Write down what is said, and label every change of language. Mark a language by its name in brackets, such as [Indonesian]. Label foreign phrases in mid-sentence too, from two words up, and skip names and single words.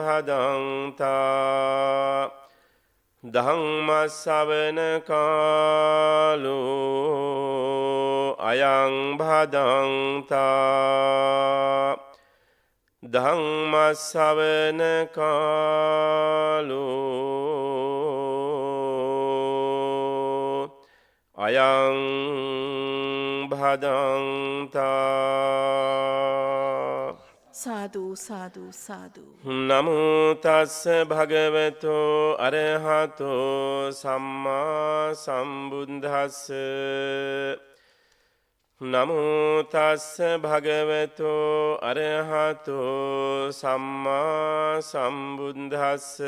[Pali] භදංතා ධම්ම ශ්‍රවණ කාලෝ අයං භදංතා ධම්ම ශ්‍රවණ කාලෝ අයං භදංතා. සාදු සාදු සාදු. නමෝ තස්ස භගවතෝ අරහතෝ සම්මා සම්බුද්දස්ස නමෝ තස්ස භගවතෝ අරහතෝ සම්මා සම්බුද්දස්ස